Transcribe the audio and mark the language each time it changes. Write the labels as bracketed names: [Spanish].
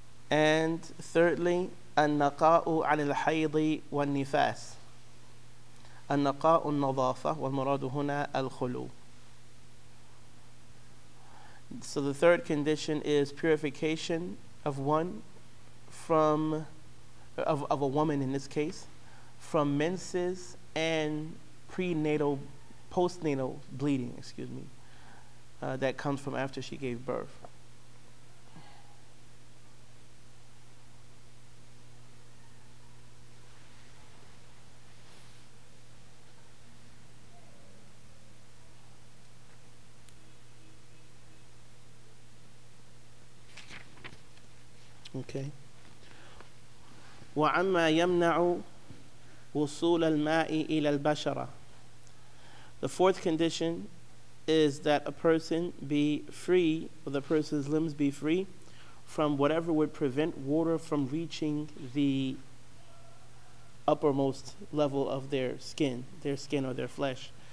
[English] And thirdly, [Arabic] النقاؤ عن الحيض والنفاس. النقاء النظافة والمراد هنا الخلو. [English] So the third condition is purification of one from, of a woman in this case, from menses and prenatal, postnatal bleeding, excuse me, that comes from after she gave birth. Okay. [Arabic] وعما يمنع وصول الماء إلى البشرة. [English] The fourth condition is that a person be free, or the person's limbs be free from whatever would prevent water from reaching the uppermost level of their skin or their flesh.